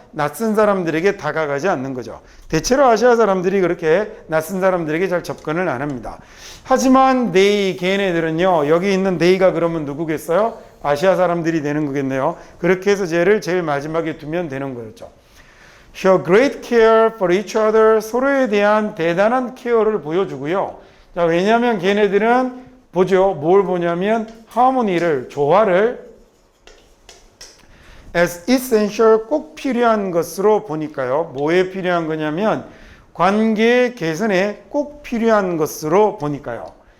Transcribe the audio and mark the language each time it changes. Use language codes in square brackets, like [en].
[ko] 낯선 사람들에게 다가가지 않는 거죠. 대체로 아시아 사람들이 그렇게 낯선 사람들에게 잘 접근을 안 합니다. 하지만 they, 걔네들은요. 여기 있는 they가 그러면 누구겠어요? 아시아 사람들이 되는 거겠네요. 그렇게 해서 쟤를 제일 마지막에 두면 되는 거였죠. [en] Show great care for each other. [ko] 서로에 대한 대단한 케어를 보여주고요. 자, 왜냐하면 걔네들은 보죠. 뭘 보냐면 하모니를, 조화를 [en] as essential, [ko] 꼭 필요한 것으로 보니까요. 뭐에 필요한 거냐면 관계 개선에 꼭 필요한 것으로 보니까요.